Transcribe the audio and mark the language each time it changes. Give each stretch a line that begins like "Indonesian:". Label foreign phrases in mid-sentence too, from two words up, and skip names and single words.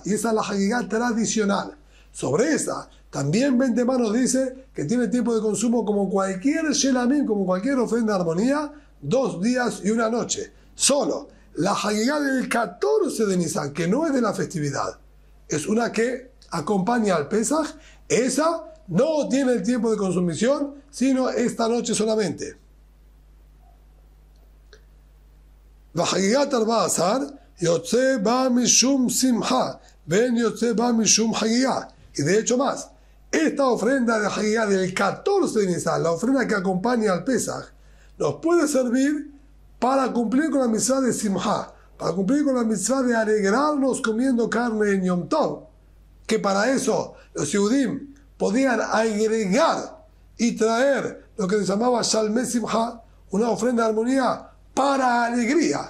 Spanish: Y esa es la Hagigá tradicional. Sobre esa, también Bentema nos dice que tiene tiempo de consumo como cualquier Shelamim, como cualquier ofrenda de armonía, 2 días y una noche. Solo la Hagigá del 14 de Nisan, que no es de la festividad, es una que acompaña al Pesach. Esa no tiene el tiempo de consumición, sino esta noche solamente.
Hebrew: וחגיגת 14 יוצא בה משום שמחה בין יוצא בה משום חגיגה.
Spanish: Y de hecho más, esta ofrenda de Hagigá del 14 de Nisan, la ofrenda que acompaña al Pesach, nos puede servir para cumplir con la mitzvah de Simha, para cumplir con la mitzvah de alegrarnos comiendo carne en
Hebrew: יום טוב,
Spanish: que para eso los Yehudim podían agregar y traer lo que se llamaba
Hebrew: שלמי שמחה,
Spanish: una ofrenda de armonía para alegría.